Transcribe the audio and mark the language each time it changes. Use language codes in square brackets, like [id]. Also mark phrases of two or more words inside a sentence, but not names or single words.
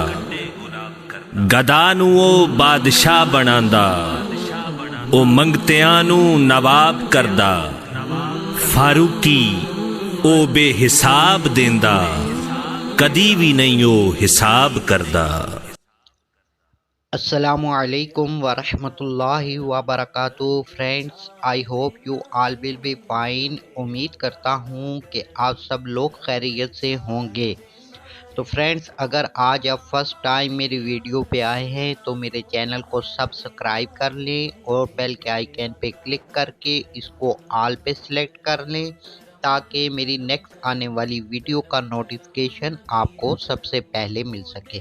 [pa] ਗਦਾ ਨੂੰ ਓ ਬਾਦਸ਼ਾਹ ਬਣਾਂਦਾ, ਓ ਮੰਗਤਿਆਂ ਨੂੰ ਨਵਾਬ ਕਰਦਾ। ਫ਼ਾਰੂਕੀ ਓ ਬੇਹਿਸਾਬ ਦੇਂਦਾ, ਕਦੀ ਭੀ ਨਹੀਂ ਓ ਹਿਸਾਬ ਕਰਦਾ। [ar] السلام عليكم ورحمة الله وبركاته [en] friends, I hope you all will be fine. [hi] उम्मीद करता हूँ कि आप सब लोग खैरियत से होंगे। तो फ्रेंड्स, अगर आज आप [en] first time [hi] मेरी वीडियो पे आए हैं तो मेरे चैनल को सब्सक्राइब कर लें और बेल के आइकन पे क्लिक करके इसको ऑल पे सिलेक्ट कर लें ताकि मेरी नेक्स्ट आने वाली वीडियो का नोटिफिकेशन आपको सबसे पहले मिल सके।